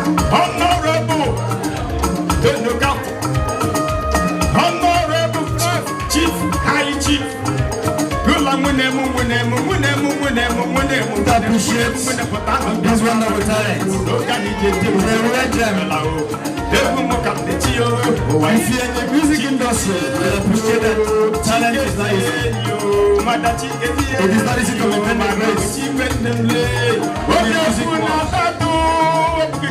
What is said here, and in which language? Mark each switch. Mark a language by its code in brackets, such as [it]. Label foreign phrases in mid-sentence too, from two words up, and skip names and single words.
[en] Honorable Honorable Chief, High Chief. Gula mwene mu, mwene mu, mwene mu, mwene mu. Appreciate this wonderful talent. The red gem. If you're in the music industry, you appreciate that talent is not easy. It is not easy to maintain the grace. When the music works.